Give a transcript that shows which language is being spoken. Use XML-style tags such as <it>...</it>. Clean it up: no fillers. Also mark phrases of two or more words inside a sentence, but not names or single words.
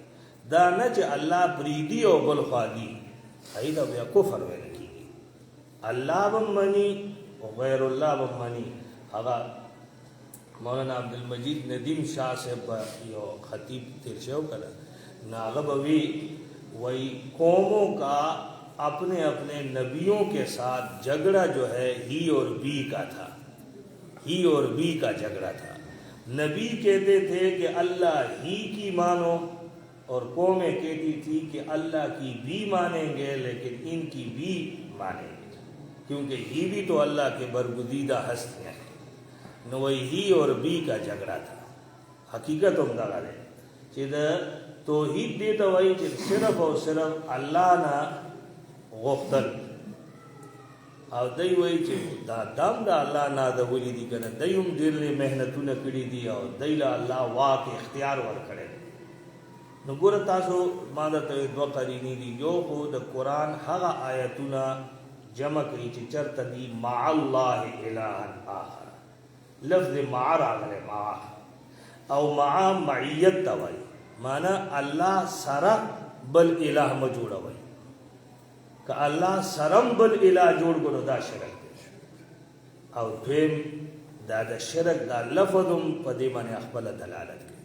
<ps>دا نه چې الله پریدي او بل خوا دي، هغې ته بیا کفر ویل کېږي. الله به مني او غیر الله به مني. هغه مولانا عبدالمجید ندیم شاہ صاحب یو خطیب تیر شو کړه، نو هغه به وی</ps> <ur>وہی قوموں کا اپنے اپنے نبیوں کے ساتھ جھگڑا جو ہے ہی اور بی کا تھا، ہی اور بی کا جھگڑا تھا. نبی کہتے تھے کہ اللہ ہی کی مانو اور قومیں کہتی تھی کہ اللہ کی بھی مانیں گے لیکن ان کی بھی مانیں گے، کیونکہ ہی بھی تو اللہ کے برگزیدہ ہستیاں ہیں. نو وہی ہی اور بی کا جھگڑا تھا.</ur> <ps>حقیقت ہم دغه دی چې د توحید دې ته وایي چې صرف او صرف الله نه غوښتل، او دی وایي چې دا دم د الله نه د ولې دي که نه، دی هم ډېر محنتونه کړي دي او دی له الله واک اختیار ورکړی دی. نو ګوره تاسو ما درته دوه قرینې دي، یو خو د قرآن هغه آیتونه جمع کړي چې چرته دي</ps> <ar>مع الله الها آخر،</ar> <ps>لفظ مع راغلی مع، او مع معیت ته وایي، مانا الله سره بل الہ ما جوړوي. که الله سرم بل الہ جوړ کړو دا شرک دی. او دویم دا د شرک دا لفظ هم په دې باندې خپل دلالت کوي.</ps>